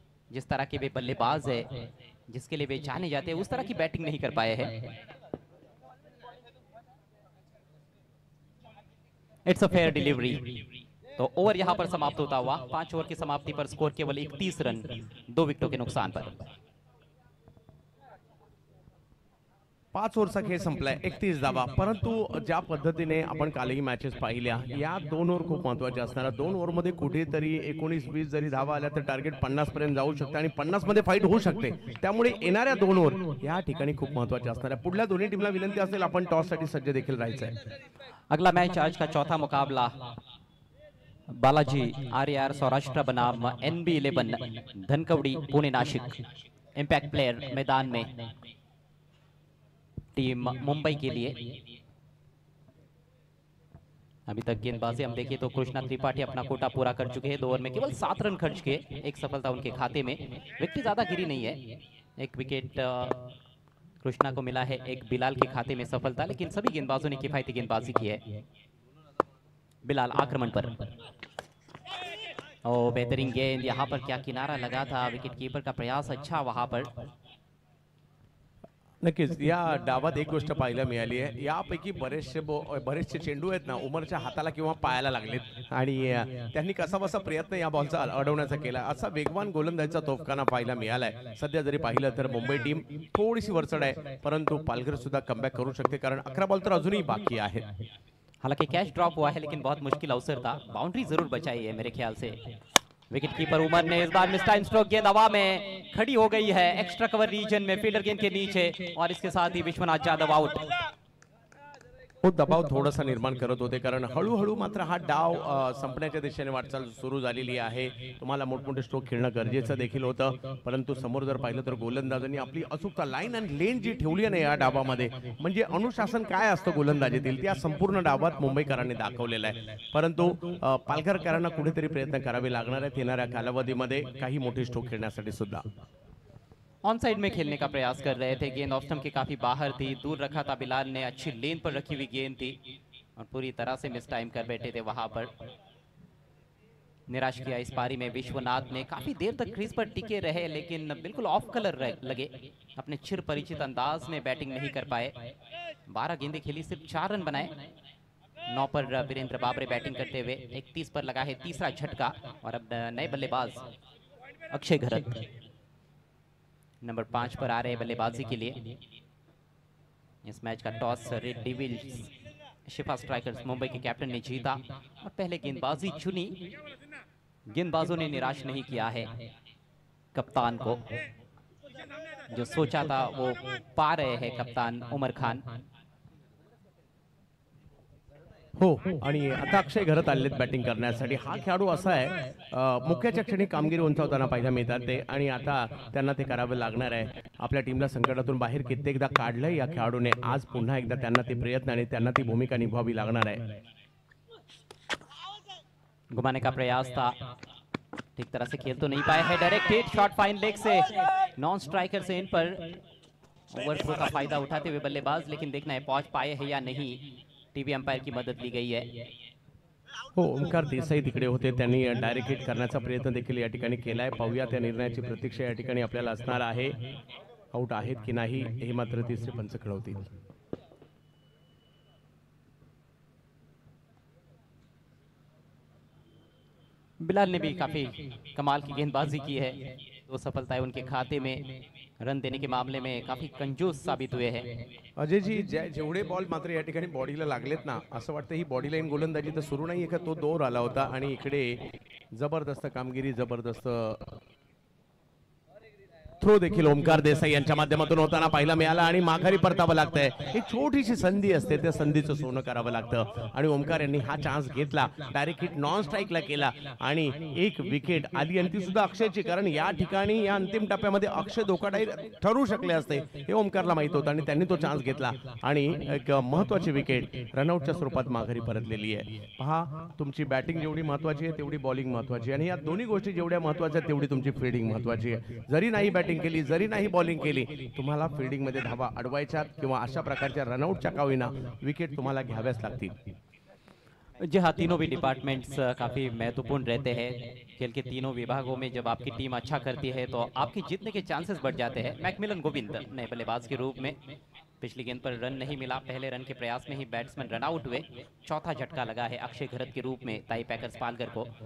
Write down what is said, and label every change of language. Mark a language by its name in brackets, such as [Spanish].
[Hindi] जिस तरह के वे बल्लेबाज है, जिसके लिए वे जाने जाते हैं, उस तरह की बैटिंग नहीं कर पाए हैं। [English] It's a fair delivery. [Hindi] तो ओवर यहां पर समाप्त होता हुआ 5 ओवर की समाप्ति पर स्कोर केवल 31 रन 2 विकेटों के नुकसान पर। [Marathi] 5 ओव्हरचा खेळ संपलाय, 31 धावा. परंतु ज्या पद्धतीने आपण कालही मॅचेस पाहिल्या, या 2 ओव्हर खूप महत्वाचे असणार. 2 ओव्हरमध्ये कुठेतरी 19-20 जरी धावा आल्या तर टार्गेट 50 पर्यंत जाऊ शकते आणि 50 मध्ये फाईट होऊ शकते. त्यामुळे येणाऱ्या 2 ओव्हर या ठिकाणी खूप महत्वाचे असणार आहे. पुढल्या दोन्ही टीमला विनंती असेल आपण टॉस साठी सज्ज देखील राहायचं आहे. [Hindi] अगला मैच आज का चौथा मुकाबला बालाजी आर्यार सौराष्ट्र बनाम NB11 Dhankawadi Pune Nashik. Impact player मैदान में टीम मुंबई के लिए। अभी तक गेंदबाजी हम देखें तो कृष्णा त्रिपाठी अपना कोटा पूरा कर चुके हैं। 2 ओवर में केवल 7 रन खर्च किए, एक सफलता उनके खाते में। विकेट ज्यादा गिरी नहीं है, एक विकेट कृष्णा को मिला है, एक बिलाल के खाते में सफलता। लेकिन सभी गेंदबाजों ने किफायती गेंदबाजी की है। बिलाल आक्रमण पर, ओ बेहतरीन गेंद। यहाँ पर क्या किनारा लगा था, विकेट कीपर का प्रयास अच्छा वहां पर। [Marathi] नक्कीच या डावात एक गोष्ट पाहायला मिळाली आहे, यापैकी बरेचसे चेंडू आहेत ना उमरच्या हाताला किंवा पायाला लागलेत आणि त्यांनी कसाबसा प्रयत्न या बॉलचा अडवण्याचा केला. असा वेगवान गोलंदाजीचा तोफखाना पाहायला मिळालाय. सध्या जरी पाहिलं तर मुंबई टीम थोडीशी वरचढ आहे, परंतु पालघर सुद्धा कमबॅक करू शकते, कारण 11 बॉल तर अजूनही बाकी आहेत. [Hindi] हालांकि कैच ड्रॉप हुआ है लेकिन बहुत मुश्किल अवसर था, बाउंड्री जरूर बचाई है मेरे ख्याल से। विकेट कीपर उमर ने इस बार मिस टाइम स्ट्रोक, गेंद हवा में खड़ी हो गई है एक्स्ट्रा कवर रीजन में, फील्डर गेंद के नीचे, और इसके साथ ही विश्वनाथ जाधव आउट। वो दबाव थोडासा निर्माण करत होते, कारण हळूहळू मात्र हा डाव संपण्याच्या दिशेने वाटचाल सुरू झालेली आहे. तुम्हाला मोठमोठे स्ट्रोक खेळणं गरजेचं देखील होतं, परंतु समोर जर पाहिलं तर गोलंदाजांनी आपली अचूकता लाईन आणि लेन जी ठेवली आहे या डावामध्ये, म्हणजे अनुशासन काय असतं गोलंदाजीतील त्या संपूर्ण डावात मुंबईकरांनी दाखवलेलं आहे. परंतु पालघरकरांना कुठेतरी प्रयत्न करावे लागणार आहेत येणाऱ्या कालावधीमध्ये काही मोठे स्ट्रोक खेळण्यासाठी सुद्धा. ऑन साइड में खेलने का प्रयास कर रहे थे, गेंद ऑफ स्टंप के काफी बाहर थी, दूर रखा था बिलाल ने, अच्छी लेन पर रखी हुई गेंद थी और पूरी तरह से मिस टाइम कर बैठे थे वहां पर। निराश किया इस पारी में विश्वनाथ ने, काफी देर तक क्रीज पर टिके रहे लेकिन बिल्कुल ऑफ कलर लगे, अपने चिर परिचित अंदाज में बैटिंग नहीं कर पाए। 12 गेंदें खेली, सिर्फ 4 रन बनाए। 9 पर वीरेंद्र बाबरे बैटिंग करते हुए, 31 पर लगा है तीसरा झटका, और अब नए बल्लेबाज अक्षय घरत नंबर 5 पर आ रहे बल्लेबाजी के लिए। इस मैच का टॉस रेड डेविल्स शिफा स्ट्राइकर्स मुंबई के कैप्टन ने जीता और पहले गेंदबाजी चुनी। गेंदबाजों ने निराश नहीं किया है कप्तान को, जो सोचा था वो पा रहे हैं कप्तान उमर खान। [Marathi] हो, आणि आता अक्षय घरत आलेत बॅटिंग करण्यासाठी. हा खेळाडू असा आहे मुख्याच्या क्षणी कामगिरी उंचावताना पाहायला मिळतात ते, आणि आता त्यांना ते करावे लागणार आहे. आपल्या टीमला संकटातून बाहेर कित्येकदा काढलंय या खेळाडूने, आज पुन्हा एकदा त्यांना ते प्रयत्न आणि त्यांना ती भूमिका निभावावी लागणार आहे. [Hindi] घुमाने का प्रयास था, ठीक तरह से खेल तो नहीं पाए है, direct hit, shot fine leg से, नॉन स्ट्राइकर से इन पर, ओवर थ्रो का फायदा उठाते हुए बल्लेबाज, लेकिन देखना है पहुंच पाए हैं या नहीं। टीवी अंपायर की मदद ली गई है। [Marathi] हो, ओमकार देसाई तिकडे होते, त्यांनी डायरेक्ट हिट करण्याचा प्रयत्न देखील या ठिकाणी केलाय. पाहूया त्या निर्णयाची प्रतीक्षा या ठिकाणी आपल्याला असणार आहे. आउट आहेत की नाही हे मात्र तिसरे पंच कळवतील. [Hindi] बिलाल ने भी काफी कमाल की गेंदबाजी की है। 2 सफलताएं उनके खाते में। रन देने के मामले में काफी कंजूस साबित हुए हैं। [Marathi] अजयजी, जेवढे बॉल मात्र या ठिकाणी बॉडीला लागलेत ना, असं वाटतं ही बॉडी लाईन गोलंदाजी तर सुरू नाहीये का, तो दौर आला होता आणि इकडे जबरदस्त कामगिरी, जबरदस्त थ्रो देखील ओमकार देसाई यांच्या माध्यमातून होताना पाहायला मिळाला आणि माघारी परतावं लागतंय. एक छोटीशी संधी असते, त्या संधीचं सोनं करावं लागतं आणि ओमकार यांनी हा चान्स घेतला. डायरेक्ट हिट नॉन स्ट्राईकला केला आणि एक विकेट आली आणि ती सुद्धा अक्षयची, कारण या ठिकाणी या अंतिम टप्प्यामध्ये अक्षय धोकादायक ठरू शकले असते हे ओमकारला माहित होतं आणि त्यांनी तो चान्स घेतला आणि एक महत्वाची विकेट रनआउटच्या स्वरूपात माघारी परतलेली आहे. पहा, तुमची बॅटिंग जेवढी महत्वाची आहे तेवढी बॉलिंग महत्वाची आहे आणि या दोन्ही गोष्टी जेवढ्या महत्वाच्या आहेत तेवढी तुमची फिल्डिंग महत्वाची आहे. जरी नाही बॅटिंग केली, जरी नाही बॉलिंग केली, तुम्हाला फील्डिंग मध्ये धावा अडवायच्या किंवा अशा प्रकारच्या रनआउटच्या का होईना विकेट तुम्हाला घ्याव्याच लागतील. [Hindi] जी हाँ, तीनों भी डिपार्टमेंट्स काफ़ी महत्वपूर्ण रहते हैं। खेल के तीनों विभागों में जब आपकी टीम अच्छा करती है तो आपके जीतने के चांसेस बढ़ जाते हैं। मैकमिलन गोविंद नए बल्लेबाज के रूप में, पिछली गेंद पर रन नहीं मिला, पहले रन के प्रयास में ही बैट्समैन रन आउट हुए। चौथा झटका लगा है अक्षय घरत के रूप में ताई पैकर्स पालघर को।